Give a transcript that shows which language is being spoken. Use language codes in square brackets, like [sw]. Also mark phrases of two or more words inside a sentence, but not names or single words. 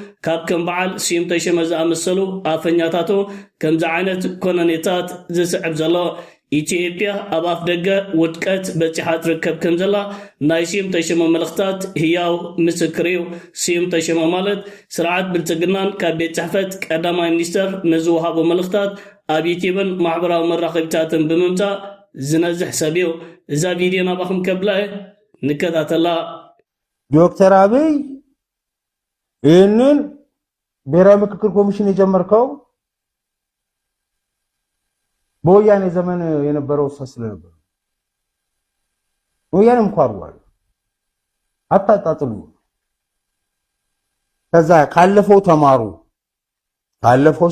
[ti] ካብ ከም በዓል ሲም ተሸመ ዝኣመሰሉ ኣፈኛታቱ ከምዚ ዓይነት ኮነኔታት ዝስዕብ ዘሎ ኢትዮጵያ ኣብ ኣፍ ደገ ውድቀት በፂሓ ትርከብ ከም ዘላ ናይ ሲም ተሸመ መልእኽታት ህያው ምስክር እዩ ሲም ተሸመ ማለት ስርዓት ብልጽግናን ካብ ቤት ጽሕፈት ቀዳማይ ሚኒስተር ንዝወሃቡ መልእኽታት ኣብ ዩቲዩብን ማሕበራዊ መራኸቢታትን ብምምጻእ ዝነዝሕ ሰብ እዩ እዛ ቪድዮ ናባኹም ከብላየ ንከታተላ [am] ዶክተር አብይ ይህንን ብሔራዊ ምክክር ኮሚሽን የጀመርከው በወያኔ ዘመን የነበረው ፈስለ ነበር ወያኔም እንኳን አታጣጥሉ ከዛ ካለፈው ተማሩ ካለፈው